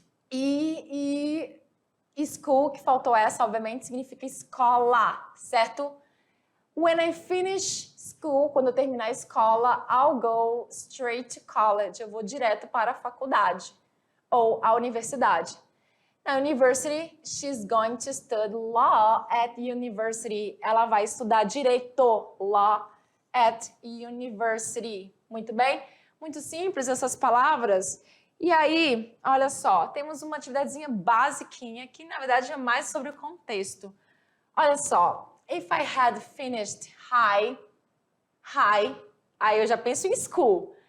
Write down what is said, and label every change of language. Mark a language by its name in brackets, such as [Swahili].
[Portuguese] E school, que faltou essa, obviamente, significa escola, certo? [English] When I finish school, [Portuguese] quando eu terminar a escola, [English] I'll go straight to college. [Portuguese] Eu vou direto para a faculdade ou a universidade. [English] Na university, she's going to study law at university. [Portuguese] Ela vai estudar direito, [English] law at university. [Portuguese] Muito bem? Muito simples essas palavras. E aí, olha só, temos uma atividadezinha basiquinha que, na verdade, é mais sobre o contexto. Olha só, [English] if I had finished high, [Portuguese] aí eu já penso em school.